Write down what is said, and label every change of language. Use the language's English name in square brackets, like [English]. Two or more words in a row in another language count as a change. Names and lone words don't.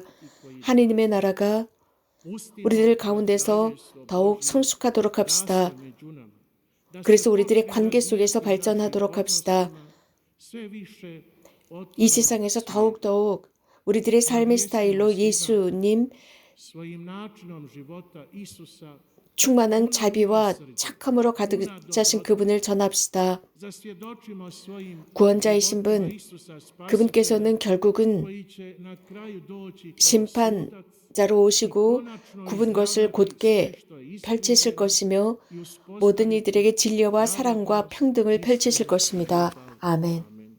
[Korean] 하느님의 나라가 우리들 가운데서 더욱 성숙하도록 합시다. 그래서 우리들의 관계 속에서 발전하도록 합시다. 이 세상에서 더욱더욱 우리들의 삶의 스타일로 예수님, [Croatian] svojim načinom života Isusa [Korean] 충만한 자비와 착함으로 가득 차신 그분을 전합시다. [Croatian] zasvjedočimo svojim [Korean] 구원자이신 분, [Croatian] Isusa [Korean] 그분께서는 결국은 [Croatian] koji će na kraju doći kao [Korean] 심판자로 오시고 굽은 것을 곧게 펼치실 것이며 모든 이들에게 진리와 사랑과 평등을 펼치실 것입니다. 아멘.